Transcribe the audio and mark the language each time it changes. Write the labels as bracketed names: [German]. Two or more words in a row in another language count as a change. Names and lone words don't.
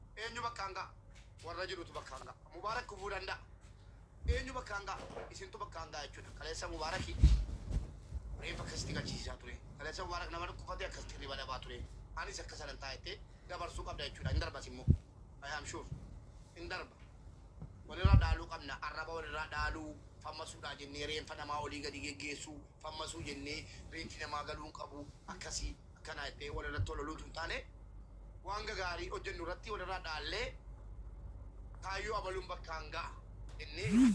[Oromo] Eenyu bakka hanga? Warra jirutu bakka hanga. Mubaarak kufuu danda'a. Eenyu bakka hanga? Isintu bakka hanga jechuudha. Kaleessa Mubaaraki reeffa akkasitti galchiisaa ture. Kaleessa Mubaarak nama dhukkufate akkasitti riba dhabaa ture. Anis akka sanan taa'ettee dabarsuu qabda jechuudha. Hin darbas immoo. [English] I am sure. [Oromo] Hin darba. Walirraa dhaaluu qabna. Arraba walirraa dhaaluu, fammasuudhaa jennee reenfa namaa olii gadi geggeessuu, fammasuu jennee reenfi namaa galuu hin qabu. Akkasii, akkana jettee walirratti ol loluutu hin taane, waan gagaarii hojjennu irratti walirraa dhaallee kaayyoo abaluun bakkaan ga'a jennee.